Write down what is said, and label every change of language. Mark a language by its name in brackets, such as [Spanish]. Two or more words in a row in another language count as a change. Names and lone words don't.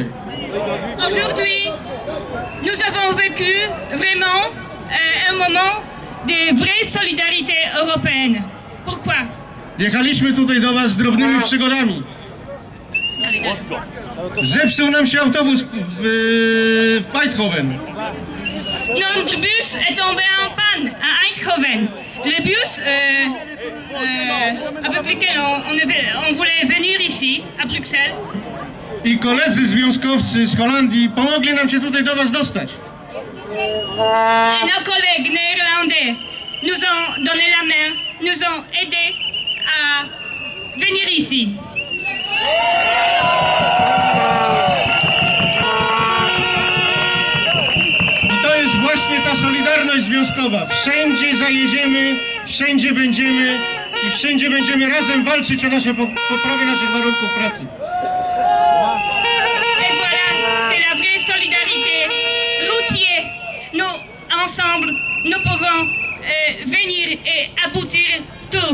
[French] Aujourd'hui, nous avons vécu vraiment un moment de vraie solidarité européenne. Pourquoi? [Polish] Jechaliśmy tutaj do was z drobnymi przygodami. Zepsuł nam się autobus w Eindhoven. [French] Notre bus est tombé en panne à Eindhoven. Le bus avec lequel on voulait venir ici, à Bruxelles. [Polish] I koledzy związkowcy z Holandii pomogli nam się tutaj do was dostać. [French] Et nos collègues néerlandais nous ont donné la main, nous ont aidés à venir ici. [Polish] I to jest właśnie ta solidarność związkowa. Wszędzie zajedziemy, wszędzie będziemy i wszędzie będziemy razem walczyć o poprawę naszych warunków pracy. [French] Et voilà, c'est la vraie solidarité routière. Nous, ensemble, nous pouvons venir et aboutir tout.